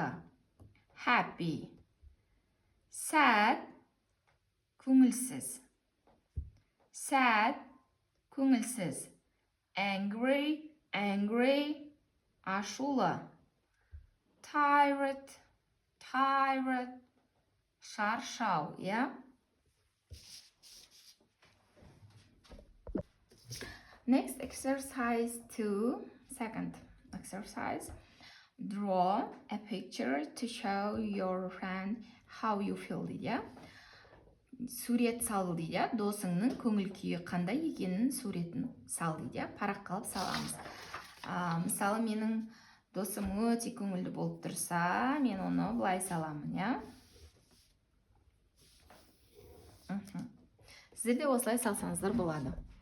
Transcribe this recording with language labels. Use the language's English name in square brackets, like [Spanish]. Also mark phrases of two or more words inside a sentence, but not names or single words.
[English] Happy. Sad, көңілсіз. Sad, көңілсіз. Angry, ашулы. Tired, шаршау, я. Next exercise 2, second exercise. Draw a picture to show your friend how you feel дейді. [Kazakh] Сурет салу дейді. Досыңның көңіл күйі қандай екенін суретін сал дейді. Парақ қалып саламыз. Мысалы, менің досым өте көңілді болып тұрса, мен оны былай саламын, я. Сіздер де осылай салсаңыздар болады.